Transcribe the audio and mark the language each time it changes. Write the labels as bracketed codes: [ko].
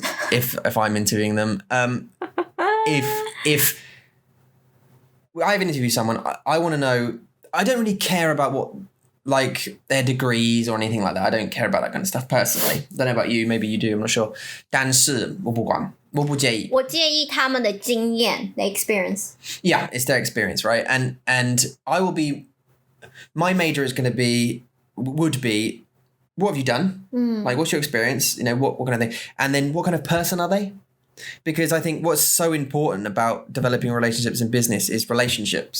[en] If I'm interviewing them, if I've interviewed someone, I want to know. I don't really care about what, like, their degrees or anything like that. I don't care about that kind of stuff personally. Don't know about you. Maybe you do. I'm not sure. [zh] 但是我不管，我不介意。我介意他们的经验 [en] the experience. Yeah, it's their experience, right? And I will be. My major is going to be, would be, what have you done? Like, what's your experience? What kind of thing? And then what kind of person are they? Because I think what's so important about developing relationships in business is relationships.